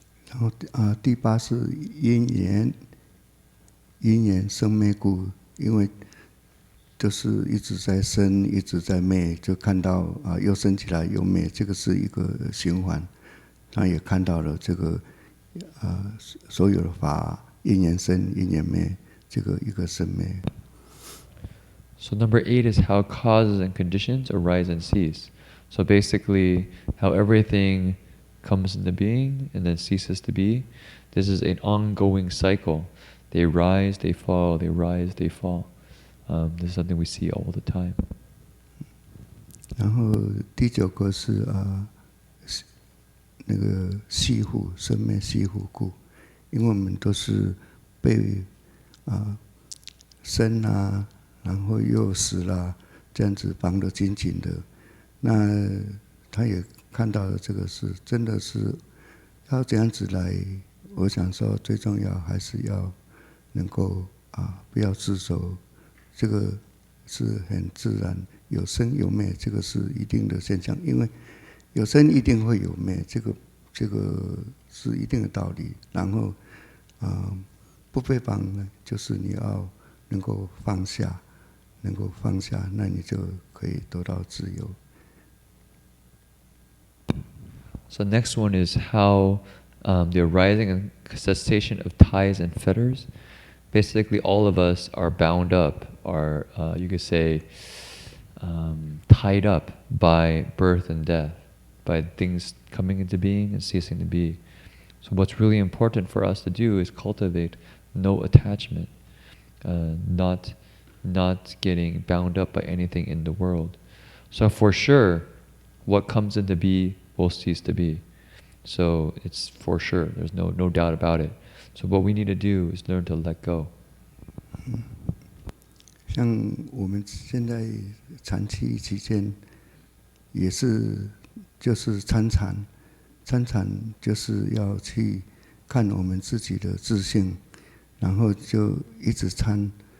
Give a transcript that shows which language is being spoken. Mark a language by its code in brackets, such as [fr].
[zh] 然后第8是因缘生灭故，因为就是一直在生，一直在灭，就看到又升起来又灭，这个是一个循环。他也看到了这个所有的法因缘生因缘灭，这个一个生灭。 [en] So number 8 is how causes and conditions arise and cease. So basically, how everything comes into being and then ceases to be. This is an ongoing cycle. They rise, they fall, they rise, they fall. This is something we see all the time. [zh] 然后第9个是那个系缚生灭系缚故，因为我们都是被生然后又死这样子绑得紧紧的。那他也看到了这个是真的是要这样子来，我想说最重要还是要能够不要执着，这个是很自然，有生有灭，这个是一定的现象，因为有生一定会有灭，这个是一定的道理。然后不被绑呢，就是你要能够放下，那你就可以得到自由。 [en] So next one is how the arising and cessation of ties and fetters. Basically, all of us are bound up, are you could say tied up by birth and death, by things coming into being and ceasing to be. So what's really important for us to do is cultivate no attachment, not getting bound up by anything in the world. So for sure, what comes into be will cease to be. So it's for sure. There's no doubt about it. So what we need to do is learn to let go. [zh] 像我们现在禅期期间，也是就是参禅就是要去看我们自己的自性，然后就一直参。